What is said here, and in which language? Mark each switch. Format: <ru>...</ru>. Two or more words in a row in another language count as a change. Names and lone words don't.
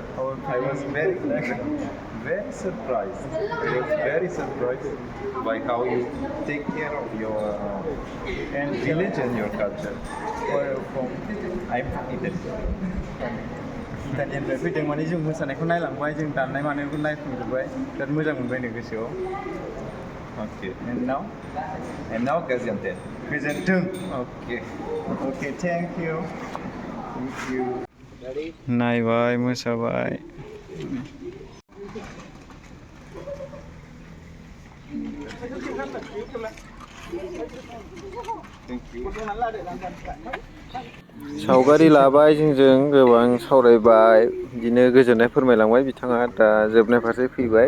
<en>I was very surprised. I was very surprised by how you take care of your village and your culture. I'm</en> <brx>इटालियानिफ्राय फैदों माने जों मोसानायखौ नायलांबाय जों दामनाय मानायखौ नायफुंजोबबाय बिराद मोजां मोनबाय नो गोसोआव।</brx> <en>Okay. And now Gaziantep. Okay. Thank you.</en> <brx>नायबाय मोसाबाय सावगारि लाबाय जोंजों गोबां सावरायबाय बिदिनो गोजोननाय फोरमायलांबाय बिथाङा दा जोबनाय फारसे फैबाय।</brx>